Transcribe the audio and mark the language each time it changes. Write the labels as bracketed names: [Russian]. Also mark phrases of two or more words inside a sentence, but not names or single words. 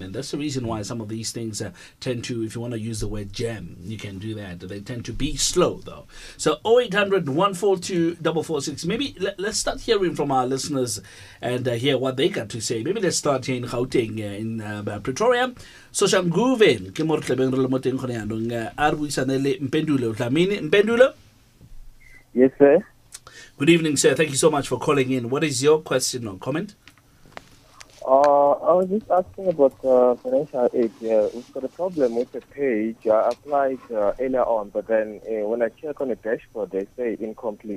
[English] And that's the reason why some of these things tend to, if you want to use the word jam, you can do that. They tend to be slow though. So 0800 142 446. Maybe let's start hearing from our listeners and hear what they got to say. Maybe let's start here in Gauteng, in Pretoria. [Tswana] So Shanguven, ke mo re tlebeng re le mo teng gone yanong a re buisane le Mpendulo Dlamini. Mpendulo? [English] Yes, sir. Good evening, sir. Thank you so much for calling in. What is your question or comment? I was just asking about financial aid. We've got a problem with the page. I applied earlier on, but then when I check on the dashboard, they say incomplete.